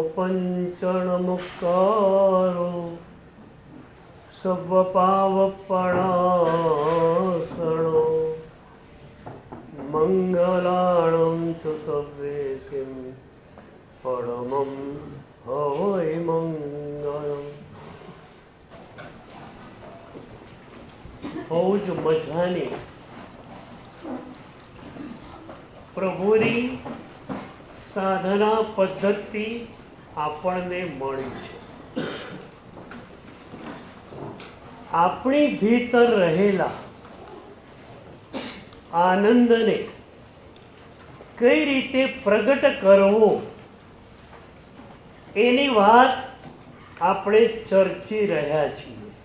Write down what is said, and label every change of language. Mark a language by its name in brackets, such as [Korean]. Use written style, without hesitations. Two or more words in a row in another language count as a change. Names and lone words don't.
[Prakrit languages] पंचणमुक्कारो सर्वपावपणासनो मंगलाणं च सर्वेसिं परमं हवै मंगलम्। [Gujarati] બહુ જ મજાની પ્રભુની સાધના પદ્ધતિ આપણને મળી છે. આપણી ભીતર રહેલા આનંદને કઈ રીતે પ્રગટ કરવો એની વાત આપણે ચર્ચી રહ્યા છીએ.